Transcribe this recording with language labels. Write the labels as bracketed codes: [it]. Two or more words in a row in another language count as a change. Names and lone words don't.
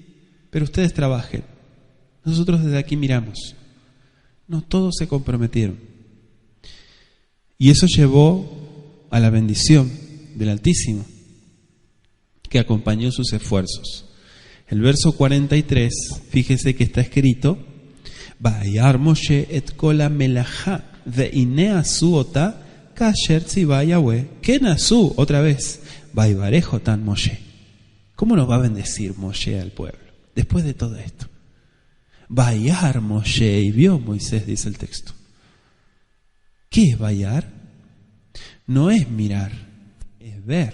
[es] Pero ustedes trabajen, nosotros desde aquí miramos. No, todos se comprometieron. Y eso llevó a la bendición del Altísimo, que acompañó sus esfuerzos. El verso 43, fíjese que está escrito, [he] וירא משה את כל המלאכה והנה עשו אתה כאשר צוה יהוה כן עשו, [es] otra vez, [he] ויברך אתם משה. [es] ¿Cómo nos va a bendecir Moshe al pueblo después de todo esto? [he] וירא משה, [es] y vio Moisés, dice el texto. ¿Qué es vayar? No es mirar, es ver.